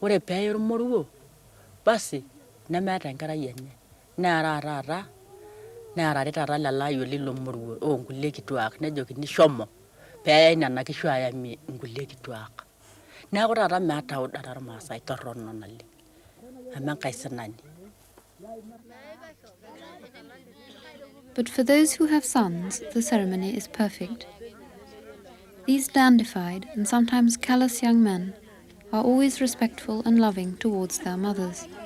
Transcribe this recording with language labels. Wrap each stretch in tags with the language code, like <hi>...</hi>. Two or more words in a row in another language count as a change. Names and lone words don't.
<mas>Ore pee irmoruo basi nemeeta enkerai enye neera taata neerari taata lelayo lilo moruo onkulie kituak nejokini shomo peeyai nena kishu ayamie inkulie kituak. Neeku taata meeta udata irmaasai torrono naleng amu enkae sinani.</mas> <en>But for those who have sons, the ceremony is perfect. These dandified and sometimes callous young men are always respectful and loving towards their mothers.</en>